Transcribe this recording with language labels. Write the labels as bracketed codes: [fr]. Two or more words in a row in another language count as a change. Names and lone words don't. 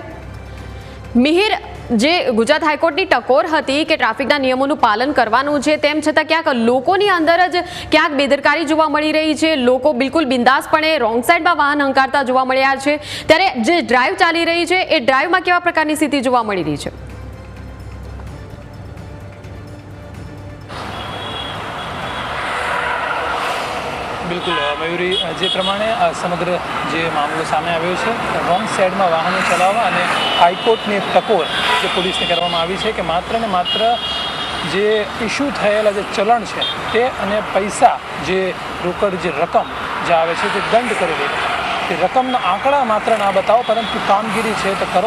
[gu] મિહિર, જે ગુજરાત હાઈકોર્ટની ટકોર હતી કે ટ્રાફિકના નિયમોનું પાલન કરવાનું છે, તેમ છતાં ક્યાંક લોકોની અંદર જ ક્યાંક બેદરકારી જોવા મળી રહી છે। લોકો બિલકુલ બિંદાસપણે રોંગ સાઈડમાં વાહન હંકારતા જોવા મળ્યા છે, ત્યારે જે ડ્રાઈવ ચાલી રહી છે એ ડ્રાઈવમાં કેવા પ્રકારની સ્થિતિ જોવા મળી રહી છે? બિલકુલ મયૂરી, જે પ્રમાણે સમગ્ર જે મામલો સામે આવ્યો છે, રોંગ સાઇડમાં વાહનો ચલાવવા અને હાઈકોર્ટની ટકોર જે પોલીસને કરવામાં આવી છે કિ માત્ર ને માત્ર જે ઇશ્યૂ થયેલા જે ચલણ છે તે અને પૈસા જે રોકડ જે રકમ જે આવે છે તે દંડ કરેલી રકમના આંકડા માત્ર ના બતાઓ પરંતુ કામગીરી હૈ તો કરો।